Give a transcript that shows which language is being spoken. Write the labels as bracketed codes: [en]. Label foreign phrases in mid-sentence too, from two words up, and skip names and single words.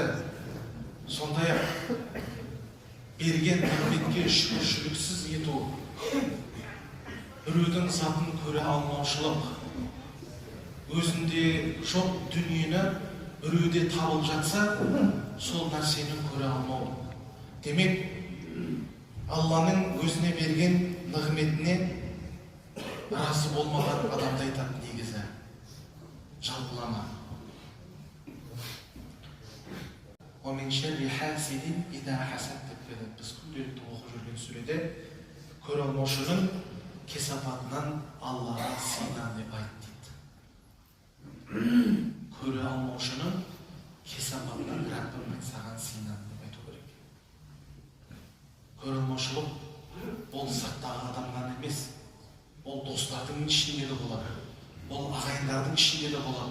[kk] Сондай-ақ берген нығметке шүкіршіліксіз ету, біреудің затын көре алмаушылық, өзінде жоқ дүниені біреуде табылып жатса, сол нәрсені көре алмау. Демек, Алланың өзіне берген нығметіне разы болмаған адамды айтады негізі. Жалпылама. [ar] ومن شر حاسد إذا حسد [kk] деп біз күнделікті оқып жүрген сүреде көре алмаушының кесапатынан Аллаға сыйдан деп айт дейді. Көре алмаушының кесапатынан Раббым саған сыйдан деп айту керек. Көре алмаушылық ол сырттағы адамнан емес, ол достардың ішінде де болады, ол ағайындардың ішінде де болады.